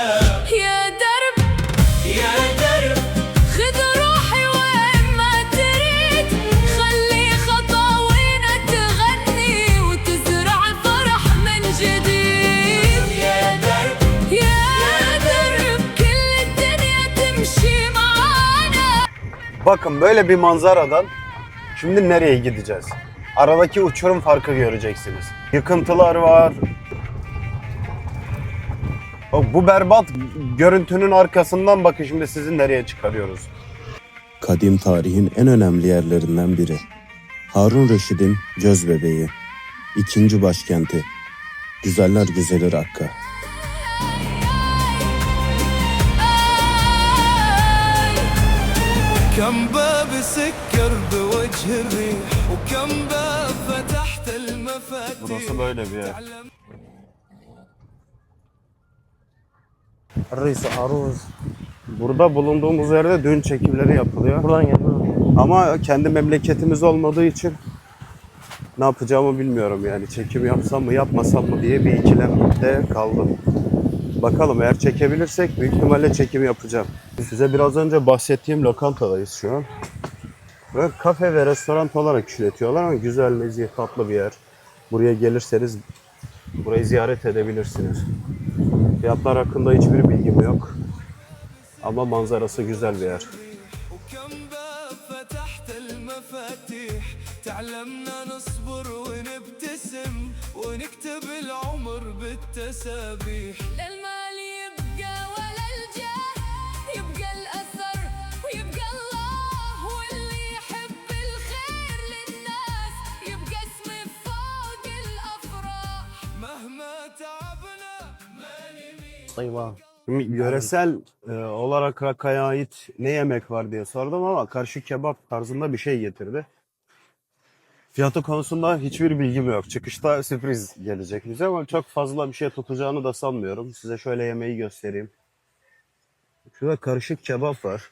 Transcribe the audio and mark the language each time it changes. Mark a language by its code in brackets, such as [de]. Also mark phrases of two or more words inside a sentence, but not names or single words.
[ar] يا درب خذ روحي وين ما تريد خلي خطاوينا تغني وتزرع الفرح من جديد يا درب كل الدنيا تمشي معانا. [tr] Bakın böyle bir manzaradan şimdi nereye gideceğiz? Aradaki uçurum farkı göreceksiniz. Yıkıntılar var. Bu berbat görüntünün arkasından bakın şimdi sizi nereye çıkarıyoruz. Kadim tarihin en önemli yerlerinden biri. Harun Reşid'in gözbebeği, ikinci başkenti, güzeller güzeli Rakka. [ar] كم باب سكر بوجه الريح وكم باب فتحت المفاتيح. [tr] Burası böyle bir yer. [ar] الريس عروس. [tr] Burada bulunduğumuz yerde düğün çekimleri yapılıyor. Buradan gel. Ama kendi memleketimiz olmadığı için ne yapacağımı bilmiyorum yani. Çekim yapsam mı yapmasam mı diye bir ikilemde kaldım. Bakalım eğer çekebilirsek büyük ihtimalle çekim yapacağım. Size biraz önce bahsettiğim lokantadayız şu an. Böyle kafe ve restoran olarak işletiyorlar ama güzel, nezih, tatlı bir yer. Buraya gelirseniz burayı ziyaret edebilirsiniz. Fiyatlar hakkında hiçbir bilgim yok. Ama manzarası güzel bir yer. [ar] وكم باب فتحت المفاتيح تعلمنا نصبر ونبتسم ونكتب العمر بالتسابيح. لا المال يبقى ولا الجاه، يبقى الأثر ويبقى الله، واللي يحب الخير للناس يبقى اسمه فوق الأفراح. مهما تعبنا ما نميل. طيبان. [tr] Şimdi yöresel olarak Rakka'ya ait ne yemek var diye sordum ama karışık kebap tarzında bir şey getirdi. Fiyatı konusunda hiçbir bilgim yok. Çıkışta sürpriz gelecek bize ama çok fazla bir şey tutacağını da sanmıyorum. Size şöyle yemeği göstereyim. Şurada karışık kebap var.